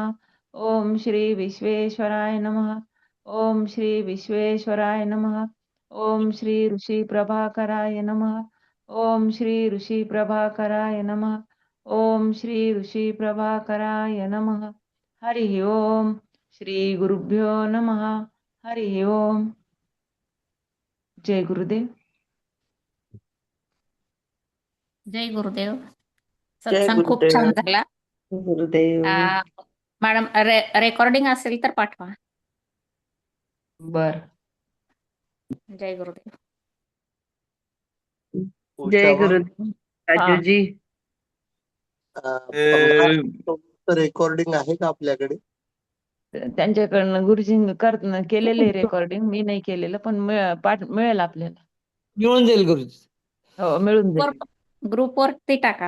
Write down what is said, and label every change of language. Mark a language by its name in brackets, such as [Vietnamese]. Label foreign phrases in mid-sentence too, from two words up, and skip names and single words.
[Sanskrit] ओम श्री विश्वेश्वराय नमः. ओम श्री विश्वेश्वराय नमः. ओम श्री ऋषी प्रभाकराय नमः. ओम श्री ऋषी प्रभाकराय नमः. ओम श्री ऋषी प्रभाकराय नमः. हरि ओम. श्री गुरुभ्यो नमः. हरि ओम. [Marathi] जय गुरुदेव. जय गुरुदेव. जय सत्संग खूप छान गुरुदेव. झाला. गुरुदेव. मॅडम रेकॉर्डिंग असेल तर पाठवा. बर. जय गुरुदेव. जय उषावा, गुरुदेव. राजूजी. 15 रेकॉर्डिंग आहे का आपल्याकडे? त्यांच्याकडनं गुरुजी केलेले रेकॉर्डिंग, मी नाही केलेलं, पण मिळेल आपल्याला. मिळून जाईल गुरुजी. हो, मिळून जाईल. ग्रुपवरती टाका.